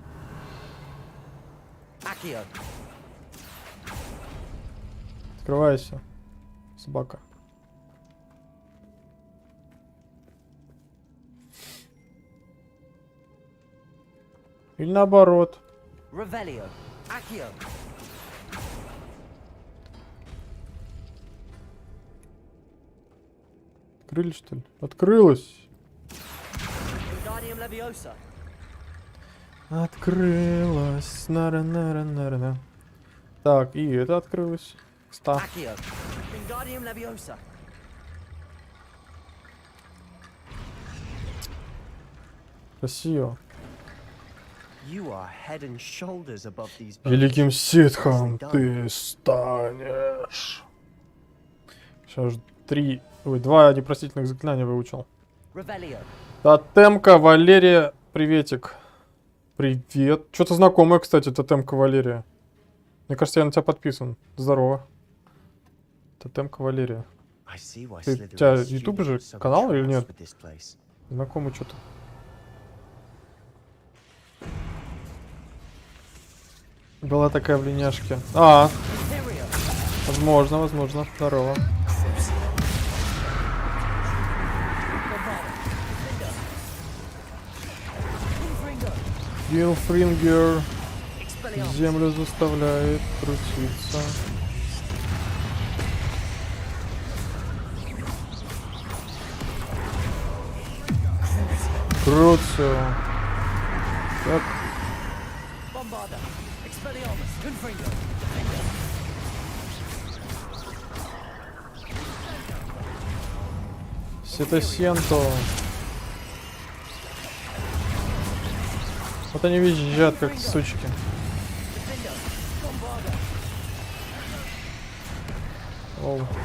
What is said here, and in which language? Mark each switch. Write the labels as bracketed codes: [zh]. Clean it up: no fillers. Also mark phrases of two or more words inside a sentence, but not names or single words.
[ru] Accio. Открывайся, собака. Или наоборот. Revelio. Accio. Открыли, что ли? Открылась. Wingardium Leviosa. Открылась. Нара-нара-нара-на. Так, и это открылось. Став. Accio. Wingardium Leviosa. Красиво. [en] You are head and shoulders above these birds. [ru] Великим ситхом ты станешь. Сейчас 2 непростительных заклинания выучил. Revelio. Тотем кавалерия. Приветик. Привет. Что-то знакомое, кстати, тотем кавалерия. Мне кажется, я на тебя подписан. Здорово. Тотем кавалерия. [en] I see why [ru] Ты, у [en] Slytherin [ru] тебя [en] students [ru] YouTube же [en] are so [ru] канал или [en] obsessed [ru] нет? [en] with this place. [ru] Знакомый что-то. Была такая в линяшке. Возможно, возможно. Здорово. Гилфрингер землю заставляет крутиться. Крутится. Так. Bombarda. Expelliarmus. Confringo. Сетосенто. Вот они визжат, как сучки. Оу.